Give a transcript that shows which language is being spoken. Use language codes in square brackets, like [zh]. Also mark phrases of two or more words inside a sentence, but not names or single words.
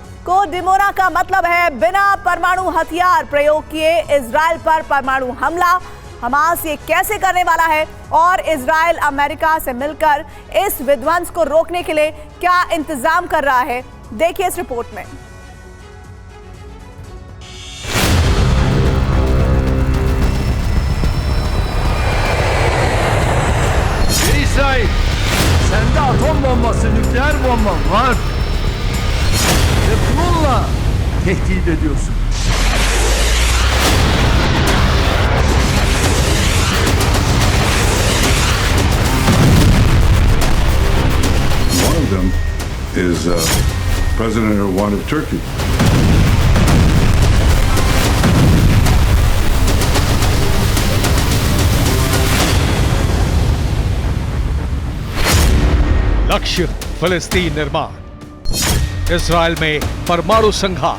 [hi] कोड डिमोना का मतलब है बिना परमाणु हथियार प्रयोग किए इजराइल पर परमाणु हमला। हमास ये कैसे करने वाला है और इजराइल अमेरिका से मिलकर इस विध्वंस को रोकने के लिए क्या इंतजाम कर रहा है, देखिए इस रिपोर्ट में। [tr] İsrail, sende atom bombası, nükleer bomba var ve bununla tehdit ediyorsun. [en] One of them is President Erdogan of Turkey. [hi] लक्ष्य फिलिस्तीन निर्माण, इजराइल में परमाणु संघार।